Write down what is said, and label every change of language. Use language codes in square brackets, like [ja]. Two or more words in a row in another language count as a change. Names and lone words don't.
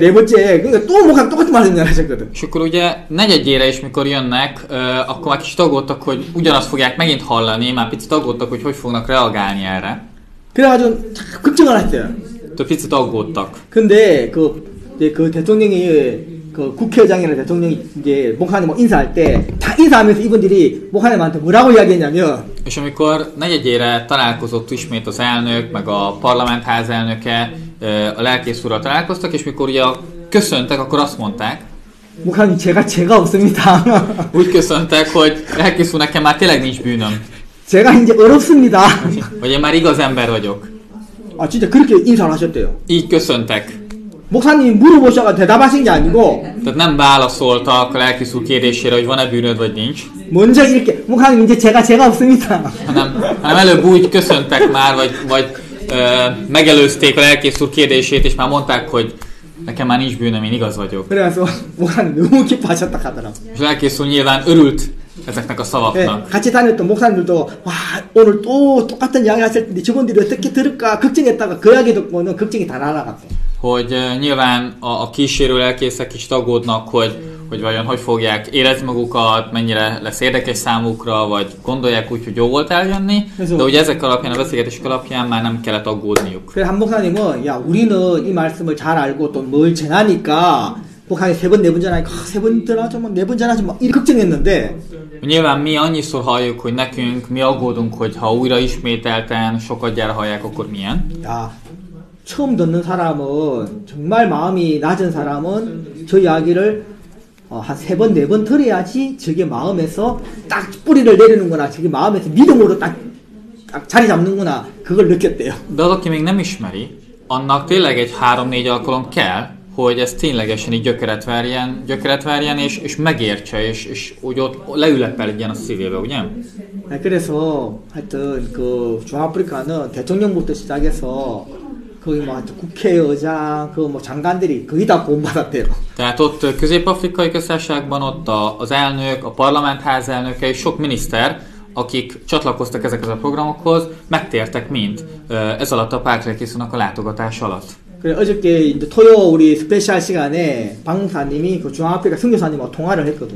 [ko] 네 번째. 그러니까 또 목사님 똑같은 말씀 하셨거든. [hu] És akkor ugye negyedjére is, mikor jönnek, akkor már kicsit aggódtak, hogy ugyanazt fogják megint hallani, már picit aggódtak, hogy fognak reagálni erre. [ko] 그래가지고 걱정을 했어요. [hu] De picit aggódtak. [ko] 근데 그 대통령이 그 국회의장이나 대통령이 이제 목사님 인사할 때 다 인사하면서 이분들이 목사님한테 뭐라고 이야기했냐면 [hu] És amikor negyedjére találkozott ismét az elnök, meg a parlamentház elnöke, a lelkész úrral találkoztak, és mikor ugye köszöntek, akkor azt mondták, [ko] 목사님 제가 없습니다. [hu] úgy köszöntek, hogy lelkész úr, nekem már tényleg nincs bűnöm. [ko] 제가 이제 어렵습니다. [hu] Vagy én már igaz ember vagyok. [ko] 진짜 그렇게 인사를 하셨대요. [hu] Így köszöntek. [ko] 목사님이 물어보셔가 대답하신 게 아니고 [hu] Tehát nem válaszoltak a lelkész úr kérdésére, hogy van-e bűnöd, vagy nincs. [ko] 먼저 이렇게 목사님 이제 제가 없습니다. [hu] hanem előbb úgy köszöntek már, vagy megelőzték a lelkész úr kérdését, és már mondták, hogy nekem már nincs bűnöm, én igaz vagyok. [ko] 그래서 목사님 너무 기뻐하셨다 하더라고. [hu] És a lelkész úr nyilván örült ezeknek a szavaknak. [ko] 같이 다녔던 목사님들도 와 오늘 또 똑같은 이야기 하실 텐데 저분들이 어떻게 들을까 걱정했다가 그 이야기 듣고는 걱정이 다 날아갔대. [hu] Hogy nyilván a kísérő lelkészek kicsit aggódnak, hogy vajon hogy fogják érezni magukat, mennyire lesz érdekes számukra, vagy gondolják úgy, hogy jó volt eljönni, de ugye ezek alapján, a beszélgetések alapján már nem kellett aggódniuk. [ko] 그래서 한 목사님은 야 우리는 이 말씀을 잘 알고 또 뭘 전하니까 목사님 세 번 네 번 전하니까 세 번 전하죠, 네 번 전하죠, 막 이렇게 걱정했는데 [hu] Nyilván mi annyiszor halljuk, hogy nekünk, mi aggódunk, hogy ha újra ismételten sokat gyára hallják, akkor milyen. [ko] 야, 처음 듣는 사람은 정말 마음이 낮은 사람은 저 이야기를 한 세 번, 네 번 들어야지 저게 마음에서 딱 뿌리를 내리는구나, 저게 마음에서 믿음으로 딱 자리 잡는구나, 그걸 느꼈대요. [hu] De az, aki még nem ismeri, annak tényleg egy 3-4 alkalom kell, hogy ez ténylegesen így gyökeret verjen és megértse, és úgy ott leülepeljen a szívébe, ugye? [ko] 그래서 하여튼 그 중아프리카는 대통령부터 시작해서 거기 뭐 국회의장, 그 뭐 장관들이 거의 다 구원받았대요. [hu] Tehát ott Közép-Afrikai Köztársaságban ott az elnök, a parlamentház elnöke és sok miniszter, akik csatlakoztak ezekhez a programokhoz, megtértek mind ez alatt a Pálkrelkészúnak a látogatás alatt. [ko] 그래 어저께 이제 토요 우리 스페셜 시간에 박 목사님이 그 중앙아프리카 선교사님하고 통화를 했거든요.